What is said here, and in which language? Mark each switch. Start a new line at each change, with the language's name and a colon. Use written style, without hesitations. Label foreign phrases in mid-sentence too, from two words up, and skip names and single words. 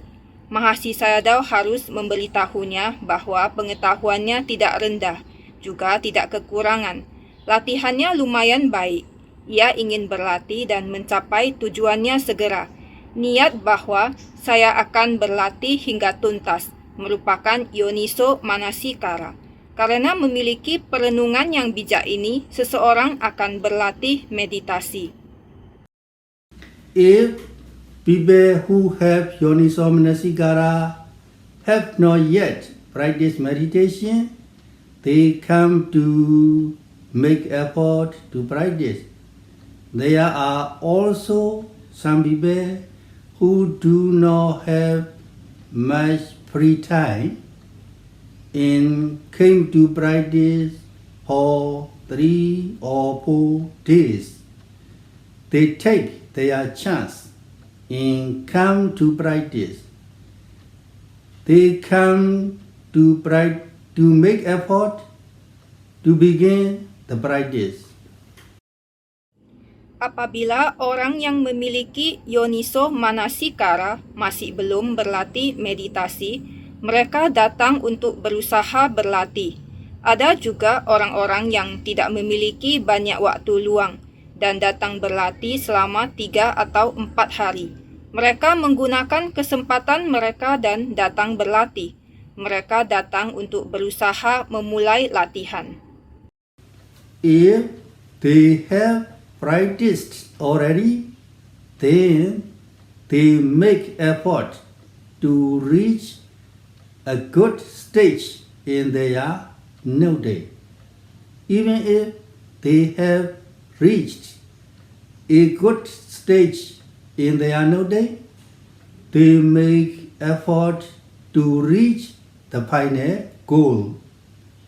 Indonesian: Mahasi Sayadaw harus memberitahunya bahwa pengetahuannya tidak rendah, juga tidak kekurangan. Latihannya lumayan baik. Ia ingin berlatih dan mencapai tujuannya segera. Niat bahwa saya akan berlatih hingga tuntas merupakan
Pali: yoniso manasikara.
Indonesian: Karena memiliki perenungan yang bijak ini, seseorang akan berlatih meditasi.
English: If people who have
Pali: yoniso manasikara
English: have not yet practiced meditation, they come to make effort to practice. There are also some people who do not have much free time and came to practice for 3 or 4 days. They take their chance and come to practice. They come to make effort to begin the practice.
Indonesian: Apabila orang yang memiliki
Pali: yoniso manasikara
Indonesian: masih belum berlatih meditasi, mereka datang untuk berusaha berlatih. Ada juga orang-orang yang tidak memiliki banyak waktu luang dan datang berlatih selama 3 atau 4 hari. Mereka menggunakan kesempatan mereka dan datang berlatih. Mereka datang untuk berusaha memulai latihan.
English: If they have practiced already, then they make effort to reach a good stage in their new day. Even if they have reached a good stage in their new day, they make effort to reach the final goal.